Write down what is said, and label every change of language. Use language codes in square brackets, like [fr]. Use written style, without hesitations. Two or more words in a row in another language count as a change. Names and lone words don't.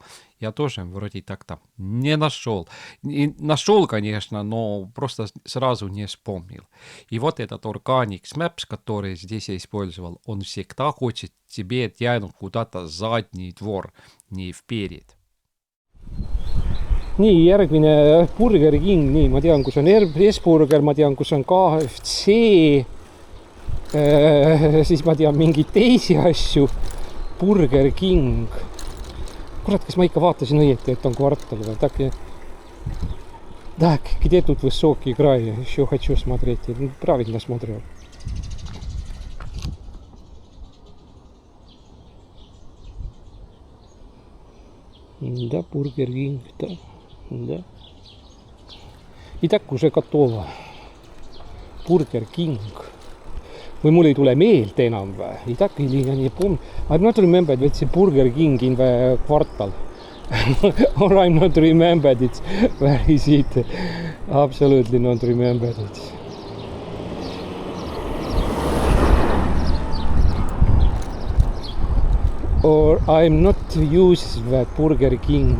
[ru] Я тоже вроде так-то не нашел. Нашел, конечно, но просто сразу не вспомнил. И вот этот Organic Maps, который здесь я использовал, он всегда хочет тебе тянуть куда-то задний двор, не вперед. [et] Nii, järgmine Burger King, nii, ma tean, kus on S-Burger, ma tean, kus on KFC, siis ma tean mingeid teisi asju, Burger King. Kurat, kas ma ikka vaatasin õieti, et on kvartal või? [ru] Так, где тут высокий край? Еще хочу смотреть. Правильно смотрел. Да, Burger King, да. Да. Итак, уже готово. Burger King. [et] Või mul ei tule meelde enam või? [ru] Итак, или я не помню. [en] I'm not remembered, it's Burger King in the kvartal. Or I'm not remembered it. Where is it? Absolutely not remembered it. Or I'm not used that Burger King.